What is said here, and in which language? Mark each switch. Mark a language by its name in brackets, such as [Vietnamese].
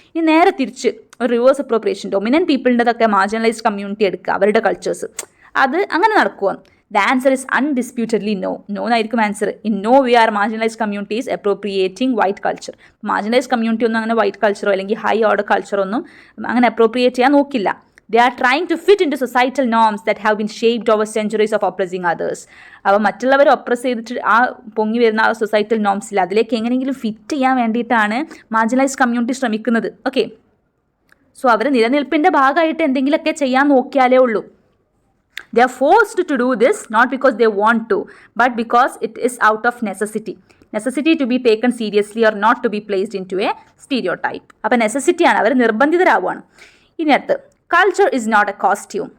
[Malayalam] ഇനി നേരെ തിരിച്ച് ഒരു reverse appropriation, dominant പീപ്പിളിൻ്റെതൊക്കെ marginalised community എടുക്കുക, അവരുടെ കൾച്ചേഴ്സ്, അത് അങ്ങനെ നടക്കുക. [English] The answer is undisputedly no. [Malayalam] No എന്നായിരിക്കും answer. [English] In no we are marginalised communities appropriating white culture. [Malayalam] Marginalised community ഒന്നും അങ്ങനെ വൈറ്റ് കൾച്ചറോ അല്ലെങ്കിൽ ഹൈ ഓർഡർ കൾച്ചറോ ഒന്നും അങ്ങനെ അപ്രോപ്രിയേറ്റ് ചെയ്യാൻ നോക്കില്ല. [English] They are trying to fit into societal norms that have been shaped over centuries of oppressing others. [Malayalam] അപ്പോൾ മറ്റുള്ളവർ oppressed ചെയ്തിട്ട് ആ പൊങ്ങി വരുന്ന ആ സൊസൈറ്റൽ നോംസിൽ അതിലേക്ക് എങ്ങനെയെങ്കിലും ഫിറ്റ് ചെയ്യാൻ വേണ്ടിയിട്ടാണ് മാർജിനലൈസ്ഡ് കമ്മ്യൂണിറ്റി ശ്രമിക്കുന്നത്. ഓക്കെ, സോ അവർ നിലനിൽപ്പിൻ്റെ ഭാഗമായിട്ട് എന്തെങ്കിലുമൊക്കെ ചെയ്യാൻ നോക്കിയാലേ ഉള്ളൂ. [English] They are forced to do this not because they want to, but because it is out of necessity. Necessity to be taken seriously or not to be placed into a stereotype. [Malayalam] അപ്പോൾ നെസസിറ്റിയാണ്, അവർ നിർബന്ധിതരാവുകയാണ്. ഇനി അടുത്ത് [English] Culture is not a costume.